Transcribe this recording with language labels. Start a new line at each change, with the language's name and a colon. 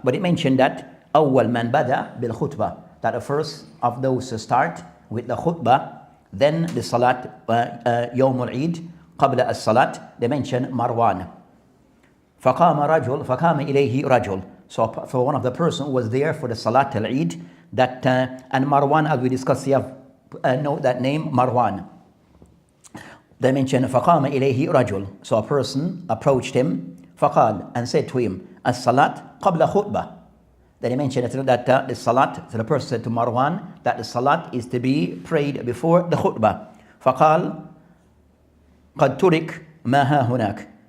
English: But it mentioned that
Arabic: أول من بدأ بالخطبة,
English: that the first of those to start with the khutbah, then the Salat
Arabic: يوم العيد قبل الصلاة,
English: they mention Marwan.
Arabic: فقام إليه رجل.
English: So for one of the person who was there for the Salat al-Eid, that and Marwan, as we discussed, you have note that name Marwan. They mention
Arabic: فقام إليه رجل.
English: So a person approached him
Arabic: فقال
English: and said to him
Arabic: الصلاة قبل خطبة.
English: Then he mentioned that the Salat, so the person said to Marwan that the Salat is to be prayed before the khutbah.
Arabic: فقال قد ترك ما ها هناك.